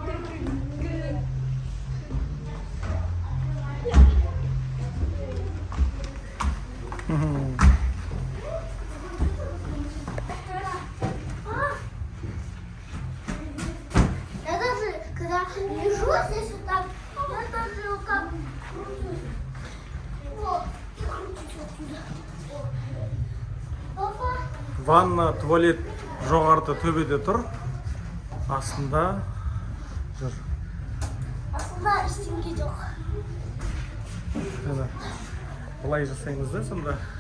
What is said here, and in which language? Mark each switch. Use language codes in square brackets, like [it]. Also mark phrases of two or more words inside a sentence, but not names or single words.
[ru] Я даже, когда лежу здесь вот так, я даже вот как кручусь. Вот, и кручусь отсюда. [kk] Ванна, туалет жоғарыда төбеде тұр. Астында жүр. Астында ештеңе жоқ. Былай жасаймыз да сонда.